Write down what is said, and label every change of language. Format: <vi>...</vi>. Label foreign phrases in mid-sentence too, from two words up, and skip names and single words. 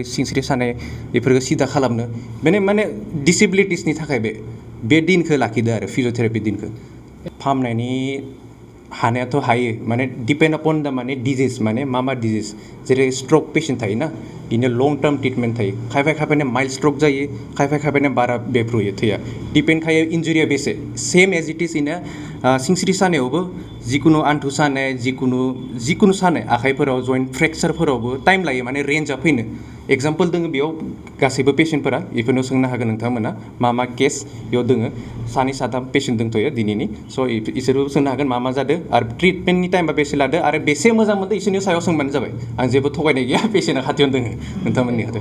<brx>सिंस्रि सानाय बेफोरखौ सिदा खालामनो माने डिसेबिलिटिसनि थाखाय बे दिनखौ लाखिदो आरो फिजियोथेरापि दिनखौ फाहामनायनि हानायाथ' हायो माने</brx> <en>depend upon</en> <brx>दा माने डिजिज माने मा डिजिज जेरै स्ट्रक पेसेन्ट थायोना बिनो</brx> <en>long term treatment</en> <brx>थायो खायफाया माइल्ड स्ट्रक जायो खायफाया बारा बेफ्रुयो थैया डिपेन्ड खायो इन्जुरिया बेसे</brx> <en>same as it is in</en> <brx>सिंस्रि सानायावबो जिखुनु आन्थु सानाय जिखुनु सानाय आखाइफोराव जइन्ट फ्रेक्सारफोरावबो टाइम लायो माने रेन्जआ फैनो एग्जाम्पल दोङो बेयाव गासैबो पेसेन्टफोरा बेफोरनो सोंनो हागोन नोंथांमोना मा केस बेयाव दोङो 2-3 पेसेन्ट दंथ'यो दिनैनि स' इसोरबो सोंनो हागोन मा जादों आरो ट्रिटमेन्टनि टाइमा बेसे लादो आरो बेसे मोजां मोनदों इसोरनि सायाव सोंबानो जाबाय आं जेबो थगायनाय गैया पेसेन्टआ खाथियावनो दोङो नोंथांमोननि खाथियाव।</brx>